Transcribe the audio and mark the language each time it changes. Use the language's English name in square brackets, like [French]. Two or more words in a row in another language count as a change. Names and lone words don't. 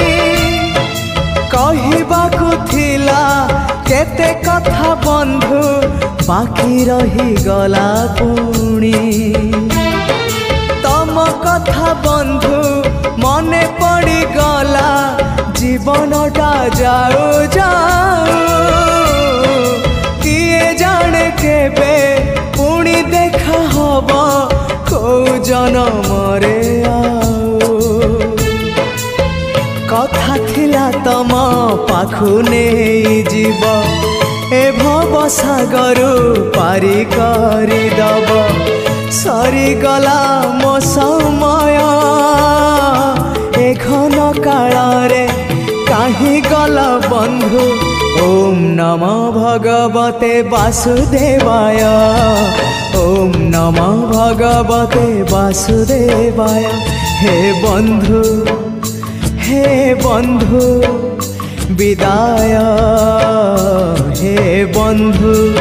[Odia] କହିବାକୁ ଥିଲା କେତେ କଥା ବନ୍ଧୁ ବାକି ରହି ଗଲା ପୁଣି ତମ କଥା ବନ୍ଧୁ ମନେ ପଡ଼ି ଗଲା ଜୀବନଟା ଯାଉ ଯାଉ କିଏ ଜାଣେ କେବେ ପୁଣି ଦେଖା ହବା କୋ ଜନମ ରେ କଥା ଥିଲା ତମ ପାଖୁ ନହିଁ ଜୀବ ଏ ଭବ ସାଗର ପାରି କରି ଦବ ସରି ଗଲା ମୋ ସମୟ ଏ ଘନ କାଳ ରେ କାହେଁ ଗଲା ବନ୍ଧୁ [Sanskrit] ओम नमः भगवते वासुदेवाय ओम नमः भगवते वासुदेवाय हे [Odia] ବନ୍ଧୁ ବିଦାୟ ହେ ବନ୍ଧୁ